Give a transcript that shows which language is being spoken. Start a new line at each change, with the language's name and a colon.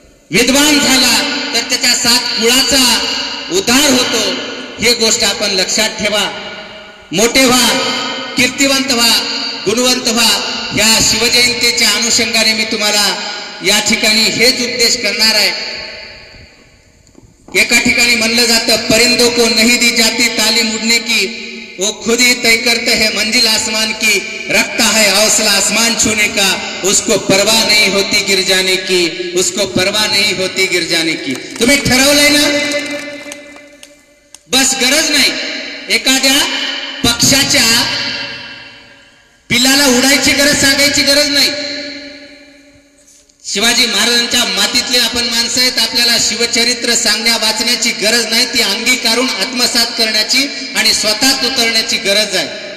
Marathi: विद्वान झाला तर त्याच्या 7 कुळाचा उद्धार होतो. हे गोष्ट आपण लक्षात ठेवा. मोठे व्हा, कीर्तिवंत व्हा, गुणवंत व्हा. या शिवजयंतीच्या अनुषंगाने मी तुम्हाला या ठिकाणी हेच उपदेश करणार आहे. एका ठिकाणी म्हणलं जातं,
Hindi: परिंदों को नहीं दी जाती तालीम उड़ने की, वो खुद ही तय करते हैं मंजिल आसमान की, रखता है हौसला आसमान छूने का, उसको परवाह नहीं होती गिर जाने की, उसको परवाह नहीं होती गिर जाने की.
Marathi: तुम्ही ठरवलंय ना, बस गरज नाही एखाद्या पक्षाच्या पिल्लाला उडायची गरज सांगायची गरज नाही. शिवाजी महाराजांच्या मातीतले आपण माणसं आहेत. आपल्याला शिवचरित्र सांगण्या वाचण्याची गरज नाही, ती अंगीकारून आत्मसात करण्याची आणि स्वतःत उतरण्याची गरज आहे.